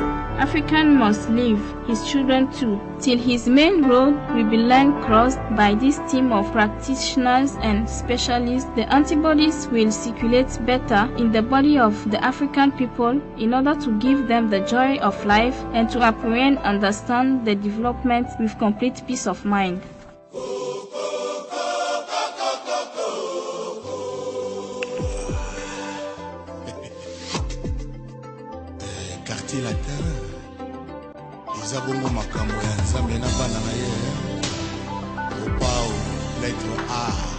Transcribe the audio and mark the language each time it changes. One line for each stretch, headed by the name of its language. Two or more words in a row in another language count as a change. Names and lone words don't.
English: African must live, his children too, till his main road will be line crossed by this team of practitioners and specialists. The antibodies will circulate better in the body of the African people in order to give them the joy of life and to apprehend and understand the development with complete peace of mind.
French: Quartier latin.
Lingala: Eza bongo makambo ya nzambe na bana na ye.
French: Opao, lettre A.